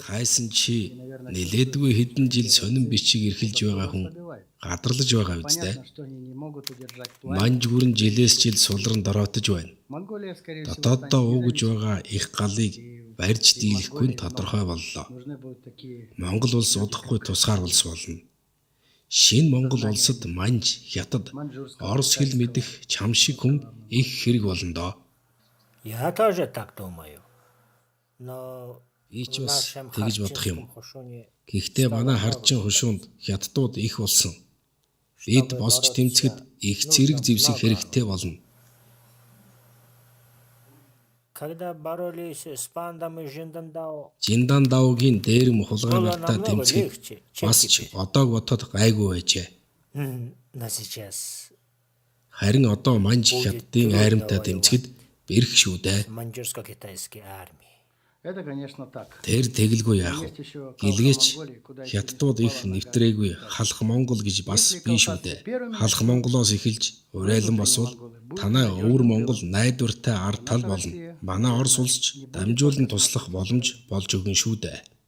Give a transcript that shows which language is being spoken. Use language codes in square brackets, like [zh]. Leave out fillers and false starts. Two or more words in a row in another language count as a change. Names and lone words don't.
[mn] Хайсан чи нэлээдгүй хэдэн жил сонин бичиг эрхэлж байгаа хүн гадарлаж байгаа үстэй. [ru] Понятно, что они не могут удержать власть. [mn] Манж гүрэн жилээс жил сулран дороотож байна. [ru] Монголия, скорее всего, [mn] Дотооддоо [ru] станет [mn] уугж [ru] независимой. [mn] байгаа их галыг барьж дийлэхгүй нь тодорхой боллоо. [ru] Нужны будут такие [mn] Монгол улс удахгүй тусгаар улс болно. Шинэ Монгол улсад манж, хятад, орос хэл мэдэх чам шиг хүн их хэрэг болно доо. [ru] Я тоже так думаю. Но [mn] Би ч [ru] в [mn] бас [ru] нашем [mn] тэгж бодох юм. [ru] харчинском хушуне [mn] Гэхдээ манай харчин хушуунд хятадууд их болсон. Бид босч тэмцэхэд их зэрэг зэвсэх хэрэгтэй болно. [ru] когда боролись с пандами Жиндандао, [mn] Жиндан давгийн дээрэм хулгай [ru] было [mn] нартаа [ru] намного [mn] тэмцэхэд [ru] легче, чем [mn] бас ч [ru] теперь. [mn] одоог бодоход гайгүй байжээ. [ru] Но сейчас [mn] Харин одоо манж хятадын айрамтай тэмцэхэд бэрх шүү дээ. [ru] с маньчжурско-китайской армией. Это, конечно, так. [mn] Тэр тэгэлгүй яах вэ? Гэлгээч хятадууд их нэвтрээгүй халах Монгол гэж бас бий шүү дээ. Халах Монголоос эхэлж урайлан босвол танай өвөр Монгол найдвартай ард тал болно. Манай Орос улс ч дамжуулан туслах боломж болж өгнө шүү дээ.